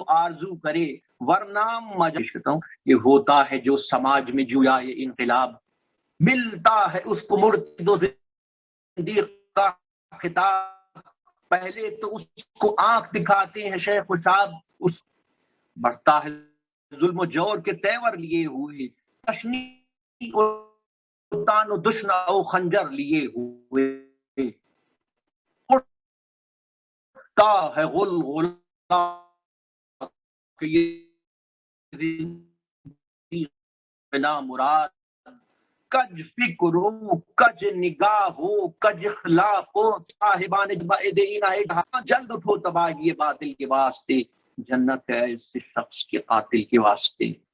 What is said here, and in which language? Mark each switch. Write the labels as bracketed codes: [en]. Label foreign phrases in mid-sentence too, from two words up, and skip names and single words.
[ur] آرزو کرے، ورنہ یہ ہوتا ہے جو سماج میں جویا یہ انقلاب، ملتا ہے اس کو مرتد و زندیق کا خطاب، پہلے تو اس کو آنکھ دکھاتے ہیں شیخ و شاب، اس بڑھتا ہے ظلم و جور کے تیور لیے ہوئے، تشنیع و تان و دشنہ و خنجر لیے ہوئے، اٹھتا ہے غلغلہ کہ یہ زندگی بنا مراد، کج فکر ہو کج نگاہ ہو کج اخلاق ہو، صاحبان بعد اینہ جلد اٹھو تباہی باطل کے واسطے، جنت ہے اس شخص کے قاتل کے واسطے۔